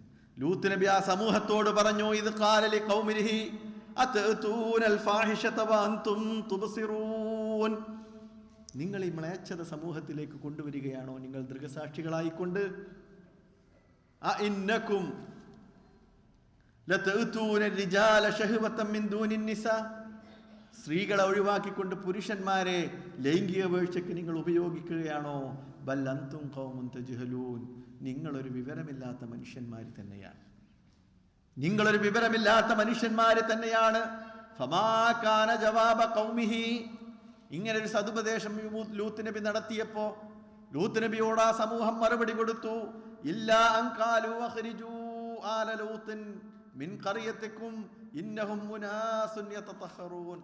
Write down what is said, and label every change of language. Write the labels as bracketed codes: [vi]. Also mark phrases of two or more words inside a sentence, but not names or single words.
[ml] ലൂത്ത് നബി ആ സമൂഹത്തോട് പറഞ്ഞു, ഇത് [ar] قال لقومه أتأتون الفاحشة وأنتم تبصرون, [ml] നിങ്ങൾ ഈ മ്ലേച്ഛത സമൂഹത്തിലേക്ക് കൊണ്ടുവരികയാണോ നിങ്ങൾ ദൃക്സാക്ഷികളായിക്കൊണ്ട്? [ar] أئنكم لتأتون الرجال شهوة من دون النساء, [ml] സ്ത്രീകളെ ഒഴിവാക്കിക്കൊണ്ട് പുരുഷന്മാരെ ലൈംഗിക വീഴ്ചയ്ക്ക് നിങ്ങൾ ഉപയോഗിക്കുകയാണോ? [ar] بل أنتم قوم تجهلون, [ml] നിങ്ങളൊരു വിവരമില്ലാത്ത മനുഷ്യന്മാർ തന്നെയാണ്, നിങ്ങളൊരു വിവരമില്ലാത്ത മനുഷ്യന്മാർ തന്നെയാണ്. [ar] فما كان جواب قومه, [ml] ഇങ്ങനൊരു സതുപദേശം ലൂത്ത് നബി നടത്തിയപ്പോൾ ലൂത്ത് നബിയോട് ആ സമൂഹം മറുപടി കൊടുത്തു, [ar] إلا أن قالوا أخرجوا آل لوط من قريتكم إنهم أناس يتطهرون.